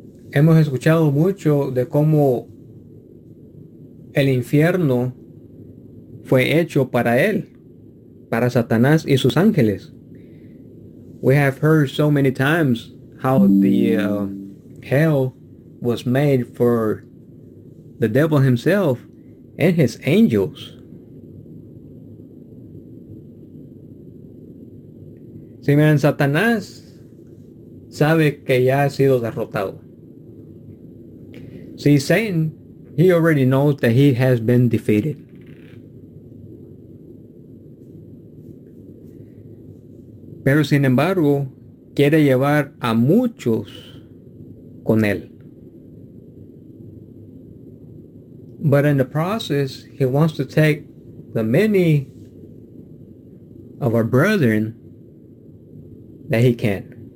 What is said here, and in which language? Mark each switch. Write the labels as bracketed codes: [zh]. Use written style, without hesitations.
[es] Hemos escuchado mucho de cómo el infierno fue hecho para él, para Satanás y sus ángeles. [en] We have heard so many times how the hell was made for the devil himself and his angels. [es] Si miren, Satanás sabe que ya ha sido derrotado. [en] See, Satan, he already knows that he has been defeated. [es] Pero sin embargo, quiere llevar a muchos con él. [en] But in the process, he wants to take the many of our brethren that he can.